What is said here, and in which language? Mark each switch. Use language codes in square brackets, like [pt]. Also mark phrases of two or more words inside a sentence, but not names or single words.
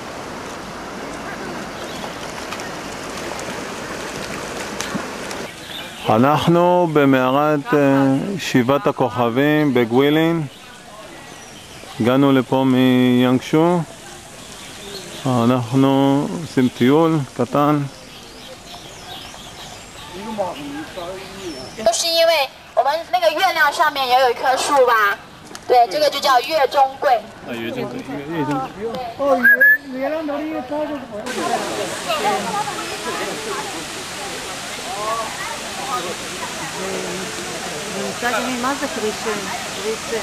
[he] אנחנו במערת שבעת הכוכבים בגווילין. הגענו לפה מיאנגשו. אנחנו עושים טיול קטן. [zh] 都是因为我们那个月亮上面也有一棵树吧？对，这个就叫月中桂。月中桂。哦，月亮那里早就。 [he] ומצד שני, מה זה קריסן? קריסן.